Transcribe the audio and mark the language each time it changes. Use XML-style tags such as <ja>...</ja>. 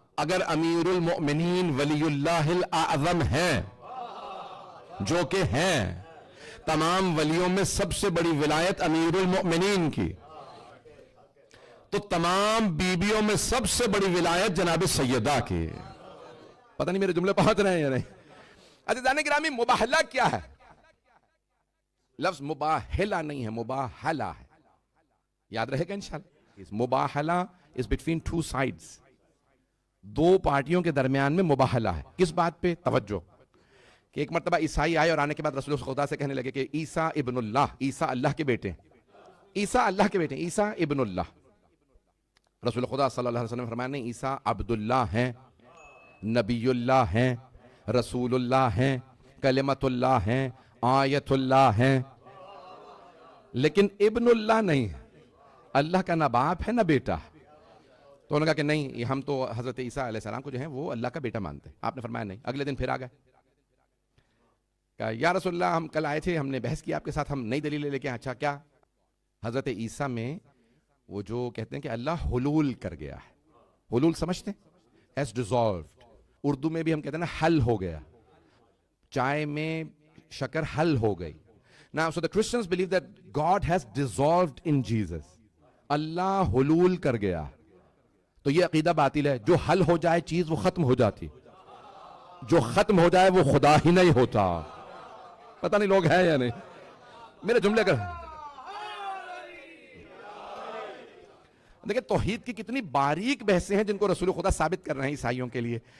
<ur>اگر امیر المؤمنین ولی اللہ الاعظم ہیں، جو کہ ہیں، تمام ولیوں میں سب سے بڑی ولایت امیر المؤمنین کی، تو تمام بیویوں میں سب سے بڑی ولایت جناب سیدہ کی. پتہ نہیں میرے جملے پہنچ رہے ہیں یا نہیں؟ عزیزان گرامی، مباہلہ کیا ہے؟ لفظ مباہلہ نہیں ہے، مباہلہ ہے. یاد رہے گا انشاءاللہ.</ur> <en>مباہلہ is between two sides.</en> <ur>دو پارٹیوں کے درمیان میں مباہلہ ہے. کس بات پہ؟ توجہ. کہ ایک مرتبہ عیسائی آئے اور آنے کے بعد رسول خدا سے کہنے لگے کہ عیسیٰ ابن اللہ، عیسیٰ اللہ کے بیٹے ہیں، عیسیٰ اللہ کے بیٹے ہیں، عیسیٰ ابن اللہ. رسول خدا صلی اللہ علیہ وسلم فرمایا نہیں، عیسیٰ عبداللہ ہیں، نبی اللہ ہیں، رسول اللہ ہیں، کلمت اللہ ہیں، آیت اللہ ہیں، لیکن ابن اللہ نہیں. اللہ کا نہ باپ ہے نہ بیٹا. تو انہوں نے کہا کہ نہیں، ہم تو حضرت عیسیٰ علیہ السلام کو جو ہیں وہ اللہ کا بیٹا مانتے ہیں. آپ نے فرمایا نہیں. اگلے دن پھر آ گئے، کہا یا رسول اللہ، ہم کل آئے تھے، ہم نے بحث کیا آپ کے ساتھ، ہم نئی دلیلیں لے کے. اچھا کیا؟ حضرت عیسیٰ میں وہ جو کہتے ہیں کہ اللہ حلول کر گیا ہے. حلول سمجھتے ہیں؟</ur> <en>has dissolved.</en> <ur>اردو میں بھی ہم کہتے ہیں نا حل ہو گیا. چائے میں شکر حل ہو گئی.</ur> <en>Now, so the Christians believe that God has dissolved in Jesus.</en> <ur>اللہ حلول کر گیا. تو یہ عقیدہ باطل ہے. جو حل ہو جائے چیز وہ ختم ہو جاتی، جو ختم ہو جائے وہ خدا ہی نہیں ہوتا. پتہ نہیں لوگ ہیں یا نہیں میرے جملے کر. دیکھیں توحید کی کتنی باریک بحثیں ہیں جن کو رسول خدا ثابت کر رہے ہیں عیسائیوں کے لیے.</ur>